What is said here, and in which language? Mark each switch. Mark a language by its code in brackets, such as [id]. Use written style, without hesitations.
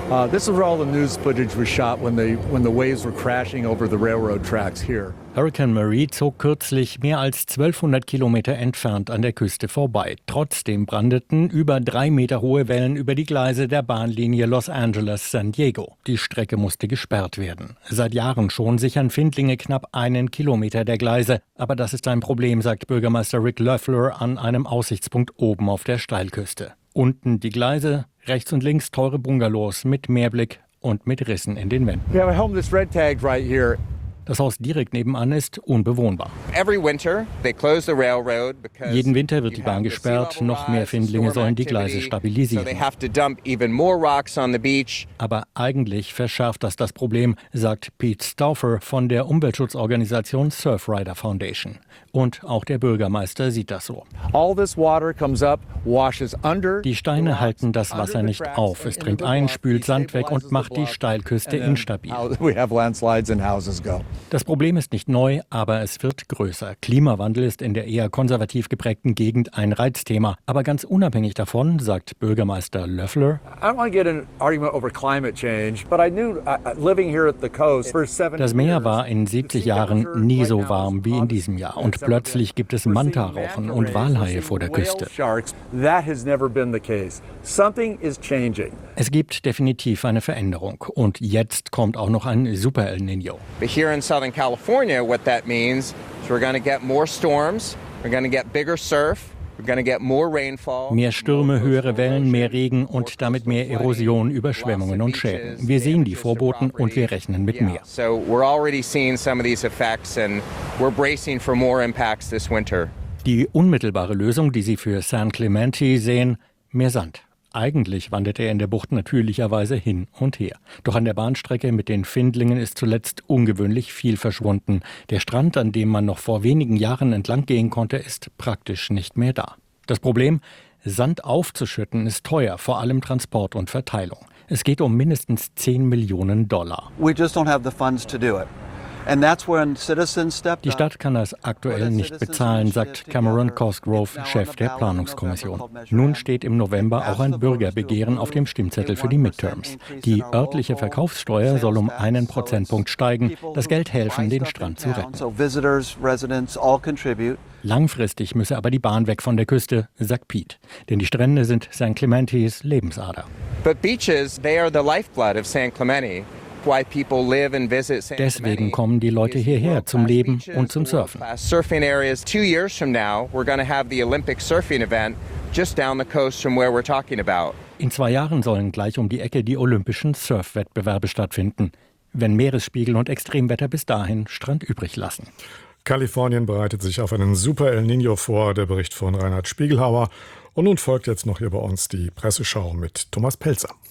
[en] This is where all the news footage was shot when the waves were crashing over the railroad tracks here. [de] Hurricane Marie zog kürzlich mehr als 1200 Kilometer entfernt an der Küste vorbei. Trotzdem brandeten über 3 Meter hohe Wellen über die Gleise der Bahnlinie Los Angeles-San Diego. Die Strecke musste gesperrt werden. Seit Jahren schon sichern Findlinge knapp 1 Kilometer der Gleise. Aber das ist ein Problem, sagt Bürgermeister Rick Loeffler an einem Aussichtspunkt oben auf der Steilküste. Unten die Gleise, rechts und links teure Bungalows mit Meerblick und mit Rissen in den Wänden. [en] We have a homeless red tag right here. [de] Das Haus direkt nebenan ist unbewohnbar. [en] Every winter they close the railroad because [de] jeden Winter wird die Bahn gesperrt, noch mehr Findlinge sollen die Gleise stabilisieren. [en] So they have to dump even more rocks on the beach. [de] Aber eigentlich verschärft das das Problem, sagt Pete Stauffer von der Umweltschutzorganisation Surfrider Foundation. Und auch der Bürgermeister sieht das so. [en] All this water comes up, washes under. [de] Die Steine halten das Wasser nicht auf. Es dringt ein, spült Sand weg und macht die Steilküste instabil. [en] We have landslides and houses go. [de] Das Problem ist nicht neu, aber es wird größer. Klimawandel ist in der eher konservativ geprägten Gegend ein Reizthema. Aber ganz unabhängig davon, sagt Bürgermeister Loeffler, das Meer war in 70 Jahren nie so warm wie in diesem Jahr. Und plötzlich gibt es Manta-Rauchen und Walhaie vor der Küste. Es gibt definitiv eine Veränderung. Und jetzt kommt auch noch ein Super El Niño. [en] In Southern California, what that means is we're going to get more storms, we're going to get bigger surf, we're going to get more rainfall. [de] Mehr Stürme, höhere Wellen, mehr Regen und damit mehr Erosion, Überschwemmungen und Schäden. Wir sehen die Vorboten und wir rechnen mit mehr. [en] So we're already seeing some of these effects and we're bracing for more impacts this winter. [de] Die unmittelbare Lösung, die Sie für San Clemente sehen, mehr Sand. Eigentlich wandert er in der Bucht natürlicherweise hin und her. Doch an der Bahnstrecke mit den Findlingen ist zuletzt ungewöhnlich viel verschwunden. Der Strand, an dem man noch vor wenigen Jahren entlang gehen konnte, ist praktisch nicht mehr da. Das Problem? Sand aufzuschütten ist teuer, vor allem Transport und Verteilung. Es geht um mindestens $10 Millionen. [en] We just don't have the funds to do it. And that's when citizens stepped up. [de] Die Stadt kann das aktuell nicht bezahlen, sagt Cameron Cosgrove, Chef der Planungskommission. Nun steht im November auch ein Bürgerbegehren auf dem Stimmzettel für die Midterms. Die örtliche Verkaufssteuer soll um 1 Prozentpunkt steigen. Das Geld helfen, den Strand zu retten. Langfristig müsse aber die Bahn weg von der Küste, sagt Pete. Denn die Strände sind San Clementes Lebensader. [en] But beaches, they are the lifeblood of San Clemente. Why people live and visit San [de] Deswegen kommen die Leute hierher zum Leben und zum Surfen. [en] Surfing areas. 2 years from now, we're going to have the Olympic surfing event just down the coast from where we're talking about. [de] In 2 Jahren sollen gleich um die Ecke die Olympischen Surfwettbewerbe stattfinden, wenn Meeresspiegel und Extremwetter bis dahin Strand übrig lassen. Kalifornien bereitet sich auf einen Super El Niño vor. Der Bericht von Reinhard Spiegelhauer. Und nun folgt jetzt noch hier bei uns die Presseschau mit Thomas Pelzer.